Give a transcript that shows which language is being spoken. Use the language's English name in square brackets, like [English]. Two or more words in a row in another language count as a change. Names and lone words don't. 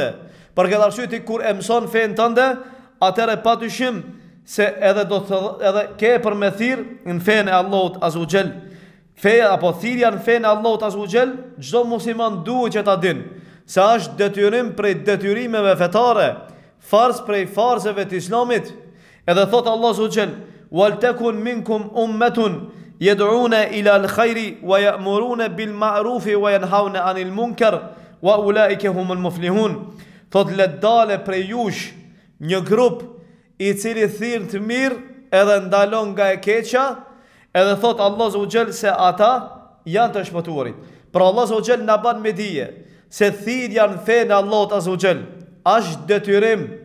[Albanian] Për këtë arsye ti kur e mëson fenë tënde, atëherë patyshim se edhe ke për me thirr në fenë e Allahut [Arabic] عز وجل. [Albanian] Feja apo thirrja në fenë e Allahut [Arabic] عز وجل, [Albanian] çdo musliman duhet që ta dinë se është detyrim prej detyrimeve fetare, farz prej farzeve të Islamit. Edhe thot [Arabic] الله عز وجل ولتكن منكم أمة يدعون إلى الخير ويأمرون بالمعروف وينهون عن المنكر وأولئك هم المفلحون." [Albanian] Thot let dale prej jush një grup i cili thirr të mirë edhe ndalon nga e keqja, edhe thot Allah [Arabic] عز وجل [Albanian] se ata janë të shpëtuarit. Pra Allah [Arabic] عز وجل [Albanian] na ban me dije se thirrja në fenë Allahut [Arabic] عز وجل [Albanian] është detyrim.